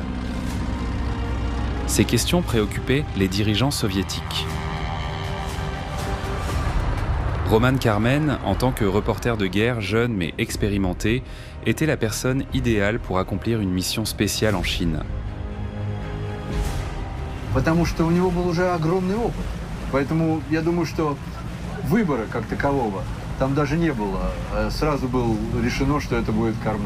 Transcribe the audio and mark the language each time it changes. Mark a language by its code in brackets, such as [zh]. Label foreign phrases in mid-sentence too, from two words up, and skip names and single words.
[fr] Ces questions préoccupaient les dirigeants soviétiques. Roman Karmen, en tant que reporter de guerre jeune mais expérimenté, était la personne idéale pour accomplir une mission spéciale en Chine. [ru] Потому что у него был уже огромный опыт. Поэтому я думаю, что выбора как такового там даже не было. Сразу было решено, что это будет Кармен.